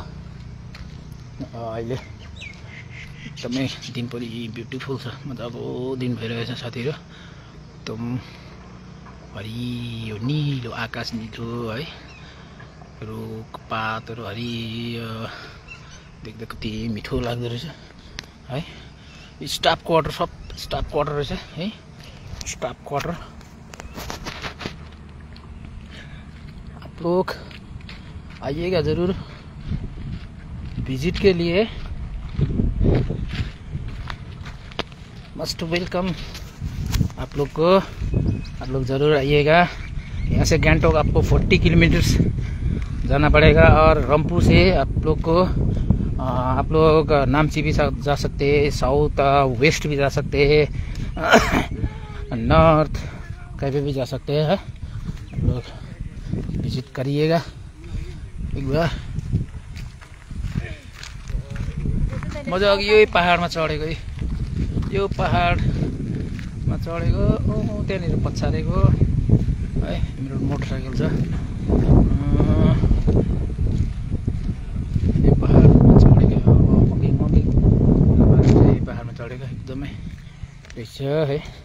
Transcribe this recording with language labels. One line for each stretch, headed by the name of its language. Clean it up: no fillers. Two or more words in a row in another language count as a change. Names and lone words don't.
Nepali: अहिले एकदमै दिन पनि ब्युटिफुल छ, मजाको दिन भइरहेछ साथीहरू। एकदम हरियो निलो आकाश, निलो है, रुख पातहरू हरियो देख्दा कति मिठो लाग्दो रहेछ है।
English: staff quarter,
Nepali: सब
English: staff quarter
Nepali: रहेछ है,
English: staff quarter.
Hindi: आप लोग आइएगा ज़रूर विजिट के लिए,
English: must welcome
Hindi: आप लोग को। आप लोग ज़रूर आइएगा। यहाँ से गान्तोक आपको 40 किलोमीटर जाना पड़ेगा, और रंपू से आप लोग नाम्ची भी जा सकते हैं,
English: south west
Hindi: भी जा सकते हैं, नॉर्थ कहीं भी जा सकते हैं। आप लोग विजिट करिएगा एक बार।
Nepali: मजा यही पहाडमा चढेको, यो पहाडमा चढेको, त्यहाँनिर पछारेको है मेरो मोटरसाइकल छ। यो पहाडमा चढेको, यही पहाडमा चढेको एकदमै रहेछ है।